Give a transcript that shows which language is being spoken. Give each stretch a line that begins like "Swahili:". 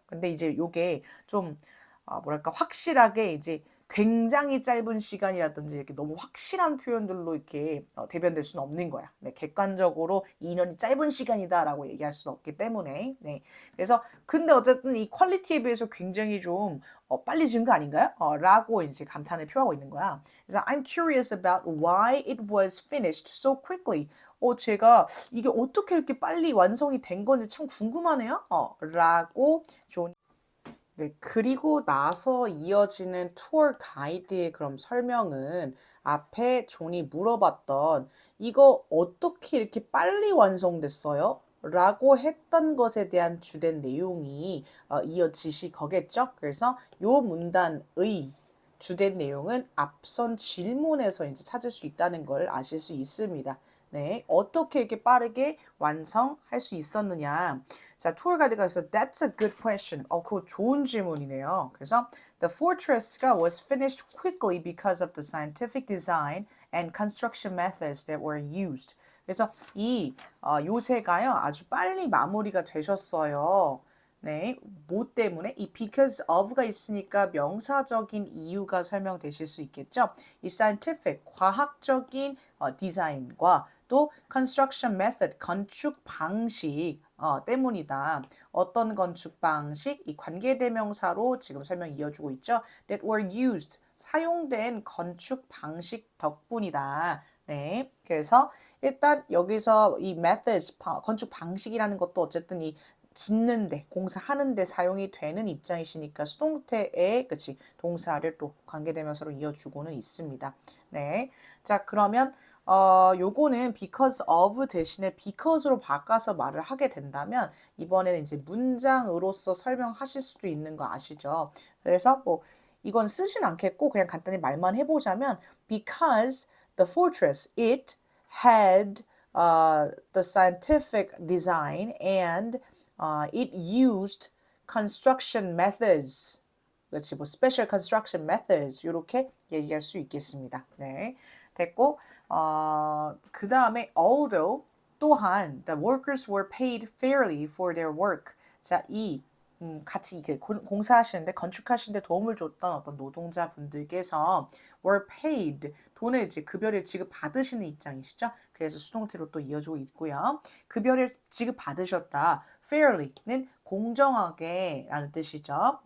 Korean: 근데 이제 요게 좀 뭐랄까 확실하게 이제 굉장히 짧은 시간이라든지 이렇게 너무 확실한 표현들로 이렇게 대변될 수는 없는 거야. 네, 객관적으로 2년이 짧은 시간이다라고 얘기할 수는 없기 때문에. 네. 그래서 근데 어쨌든 이 퀄리티에 비해서 굉장히 좀 빨리 지은 거 아닌가요? 라고 이제 감탄을 표하고 있는 거야.
English: 그래서 I'm curious about why it was finished so quickly.
Korean: 제가 이게 어떻게 이렇게 빨리 완성이 된 건지 참 궁금하네요. 라고 존 네, 그리고 나서 이어지는 투어 가이드의 그럼 설명은 앞에 존이 물어봤던 이거 어떻게 이렇게 빨리 완성됐어요? 라고 했던 것에 대한 주된 내용이 이어지시 거겠죠? 그래서 요 문단의 주된 내용은 앞선 질문에서 이제 찾을 수 있다는 걸 아실 수 있습니다. 네, 어떻게 이렇게 빠르게 완성할 수 있었느냐? 자, 투어 가이드가 있어.
English: That's a good question.
Korean: 그거 좋은 질문이네요.
English: 그래서 the fortress가 was finished quickly because of the scientific design and construction methods that were used.
Korean: 그래서 이 요새가요 아주 빨리 마무리가 되셨어요. 네, 뭐 때문에? 이 because of가 있으니까 명사적인 이유가 설명되실 수 있겠죠? 이 scientific, 과학적인 디자인과 또 construction method, 건축 방식 때문이다. 어떤 건축 방식? 이 관계대명사로 지금 설명 이어주고 있죠?
English: That were used,
Korean: 사용된 건축 방식 덕분이다. 네, 그래서 일단 여기서 이 methods, 건축 방식이라는 것도 어쨌든 이 짓는데, 공사하는데 사용이 되는 입장이시니까 수동태에 그치 동사를 또 관계대명사로 이어주고는 있습니다. 네, 자 그러면 요거는 because of 대신에 because로 바꿔서 말을 하게 된다면 이번에는 이제 문장으로서 설명하실 수도 있는 거 아시죠? 그래서 뭐 이건 쓰진 않겠고 그냥 간단히 말만 해보자면
English: because the fortress it had the scientific design and it used construction methods.
Korean: 그렇지, 뭐
English: special construction methods
Korean: 이렇게 얘기할 수 있겠습니다. 네, 됐고 그 다음에 although
English: 또한 the workers were paid fairly for their work.
Korean: 자, 같이 이게 공사하시는데 건축하시는데 도움을 줬던 어떤 노동자분들께서 were paid 돈을 이제 급여를 지급받으시는 입장이시죠. 그래서 수동태로 또 이어지고 있고요. 급여를 지급받으셨다. fairly는 공정하게 라는 뜻이죠.